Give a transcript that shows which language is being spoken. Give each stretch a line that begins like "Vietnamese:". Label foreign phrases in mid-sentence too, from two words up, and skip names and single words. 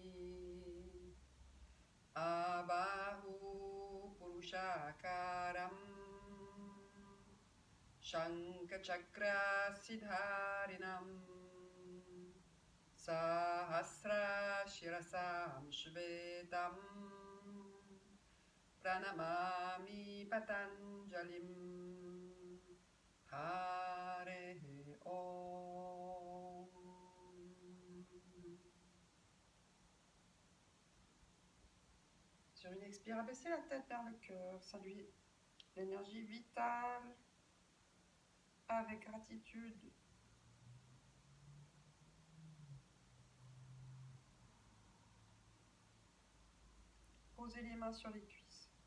Sanskrit: Abahu Purushakaram Shankachakra Siddharinam Sahasra Shirasam Shvetam Pranamami Patanjalim Hare Om.
French: Sur une expire, abaissez la tête vers le cœur, saluez l'énergie vitale avec gratitude. Posez les mains sur les cuisses.